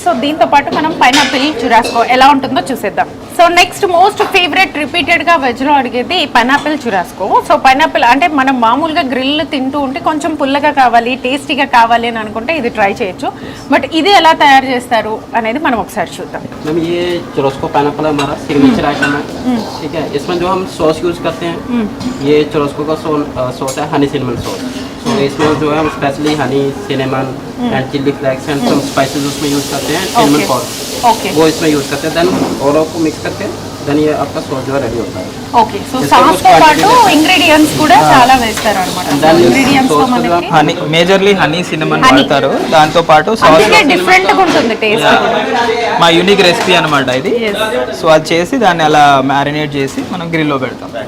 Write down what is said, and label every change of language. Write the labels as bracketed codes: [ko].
[te] So దీంతో పాటు మనం పైనాపిల్ చురాస్కో ఎలా ఉంటుందో చూసేద్దాం. సో నెక్స్ట్ మోస్ట్ ఫేవరెట్ రిపీటెడ్గా వెజ్లో అడిగేది పైనాపిల్ చురాస్కో. సో పైనాపిల్ అంటే మనం మామూలుగా గ్రిల్ తింటూ ఉంటే కొంచెం పుల్లగా కావాలి, టేస్టీగా కావాలి అని అనుకుంటే ఇది ట్రై చేయొచ్చు. బట్ ఇది ఎలా తయారు చేస్తారు అనేది మనం ఒకసారి చూద్దాం. [hi] मैम ये चुरस्को पाइनएप्पल हमारा सिग्नेचर आइटम है, ठीक है. इसमें जो हम सॉस यूज़ करते हैं, ये चुरस्को का सॉस है हनी सिनेमन सॉस. तो इसमें जो है हम specially Honey cinnamon and chilli flakes and some spices उसमें यूज़ करते हैं. सिनेमन पाउडर वो इसमें यूज़ करते हैं. देन और को मिक्स करके देन ये आपका सॉस जो है रेडी होता है. [en] Okay. [te] సో సాస్ తో పాటు ఇంగ్రీడియంట్స్ కూడా చాలా వేస్తారు అన్నమాట. ఇంగ్రీడియంట్స్ తో మనకి హనీ మేజర్లీ హనీ సినమన్ వాడతారు. దాంతో పాటు సాస్ డిఫరెంట్ గా ఉంటుంది టేస్ట్. మా యూనిక్ రెసిపీ అన్నమాట ఇది. సో అది చేసి దాన్ని అలా మ్యారినేట్ చేసి మనం గ్రిల్లో పెడతాం.